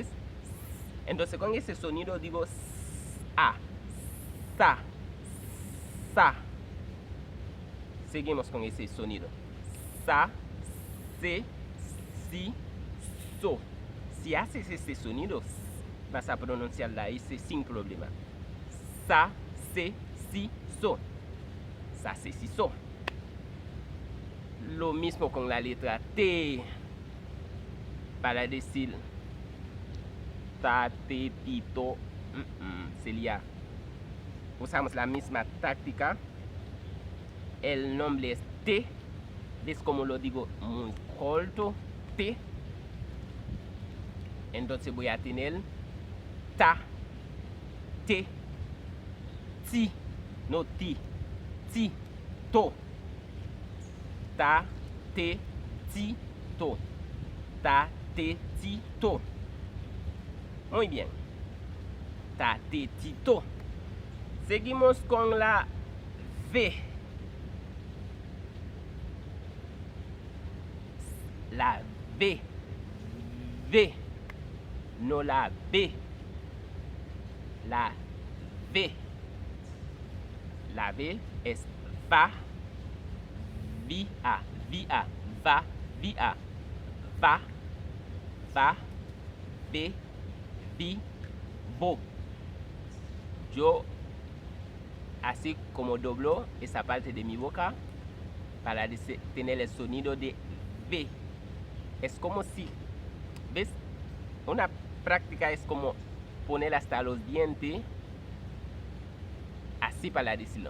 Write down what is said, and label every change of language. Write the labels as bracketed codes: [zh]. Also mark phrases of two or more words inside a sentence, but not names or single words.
[es] Entonces con ese sonido digo sa, sa, sa. Seguimos con ese sonido. Sa, se, si, so. Si haces ese sonido, vas a pronunciar la S sin problema. Sa, se, si, so. Sa, se, si, so. Lo mismo con la letra T. Para decir ta, te, ti, to. Sería. Usamos la misma táctica. El nombre es T. ¿Ves cómo lo digo muy corto? T. Entonces voy a tener ta, te, ti, no ti, ti, to. Ta, te, ti, to. Ta, te, ti, to. Muy bien. Ta, te, ti, to. Seguimos con la V. La V. V. No la B. La V. La V es va, via, via, va, via, va, va, ve, vi, vo. Yo, así como doblo esa parte de mi boca para tener el sonido de V. Es como si, ¿ves? Una práctica es como poner hasta los dientes así para decirlo.